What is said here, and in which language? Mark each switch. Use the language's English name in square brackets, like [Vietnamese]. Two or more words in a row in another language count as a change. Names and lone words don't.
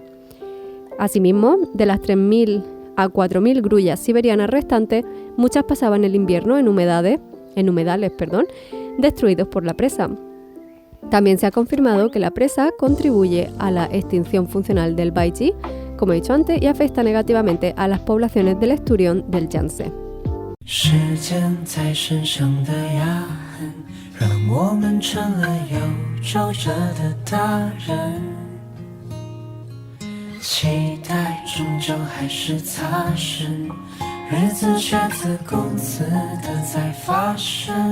[Spanish] Asimismo, de las 3.000 a 4.000 grullas siberianas restantes, muchas pasaban el invierno en humedales, destruidos por la presa. También se ha confirmado que la presa contribuye a la extinción funcional del Baiji, como he dicho antes, y afecta negativamente a las poblaciones del esturión del Yangtze. [Chinese] 时间在身上的压痕，让我们成了有皱褶的大人。期待终究还是擦身，日子却自顾自的在发生。